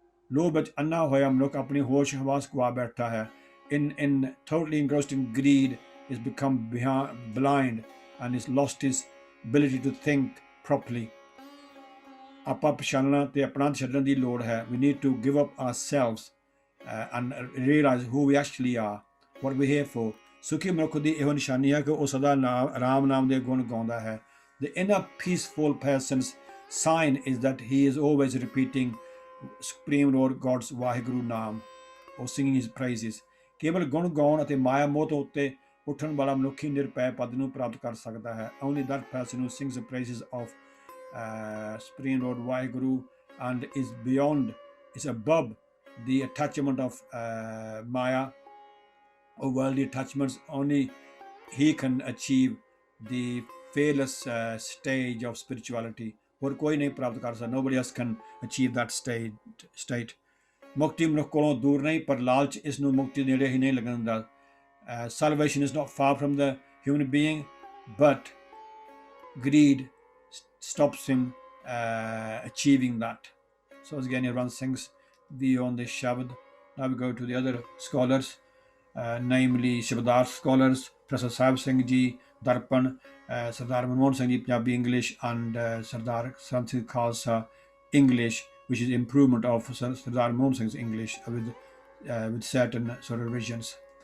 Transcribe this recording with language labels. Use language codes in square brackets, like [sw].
[pa] ਲੋਭ ਵਿੱਚ ਅੰਨਾ ਹੋਇਆ ਮਨੁੱਖ ਆਪਣੀ ਹੋਸ਼ ਹਵਾਸ ਗਵਾ ਬੈਠਾ ਹੈ. [en] In totally engrossed in greed, is become blind and has lost his ability to think properly. [pa] ਆਪਾਂ ਪਛਾਣਨਾ ਤੇ ਆਪਣਾ ਛੱਡਣ ਦੀ ਲੋੜ ਹੈ. [en] We need to give up ourselves and realize who we actually are, what we're here for. [pa] ਸੁਖੀ ਮਨੁੱਖ ਦੀ ਇਹੋ ਨਿਸ਼ਾਨੀ ਹੈ ਕਿ ਉਹ ਸਦਾ ਰਾਮ ਨਾਮ ਦੇ ਗੁਣ ਗਾਉਂਦਾ ਹੈ. [en] The inner peaceful person's sign is that he is always repeating Supreme Lord God's Vaheguru Naam or singing his praises. [pa] ਕੇਵਲ ਗੁਣ ਗਾਉਣ ਅਤੇ ਮਾਇਆ ਮੋਹ ਤੋਂ ਉੱਤੇ ਉੱਠਣ ਵਾਲਾ ਮਨੁੱਖੀ ਨਿਰਭੈ ਪਦ ਨੂੰ ਪ੍ਰਾਪਤ ਕਰ ਸਕਦਾ ਹੈ. [en] Only that person who sings the praises of Supreme Lord Vaheguru and is above the attachment of Maya or worldly attachments, only he can achieve the fearless stage of spirituality. [pa] ਹੋਰ ਕੋਈ ਨਹੀਂ ਪ੍ਰਾਪਤ ਕਰ ਸਕਦਾ. [en] Nobody else can achieve that state. [pa] ਮੁਕਤੀ ਮਨੁੱਖ ਕੋਲੋਂ ਦੂਰ ਨਹੀਂ, ਪਰ ਲਾਲਚ ਇਸ ਨੂੰ ਮੁਕਤੀ ਨੇੜੇ ਹੀ ਨਹੀਂ ਲੱਗਣ ਦਿੰਦਾ. [en] Salvation is not far from the human being, but greed stops him achieving that. So again, Yaran Singh's view on this Shabad. Now we go to the other scholars, namely Shabadar scholars, Professor Sahib Singh Ji, Darpan, Sardar Manmohan Singh Ji, Punjabi English, and Sardar Sant Singh Khalsa English, which is improvement of Sardar Manmohan Singh's English with certain sort of revisions.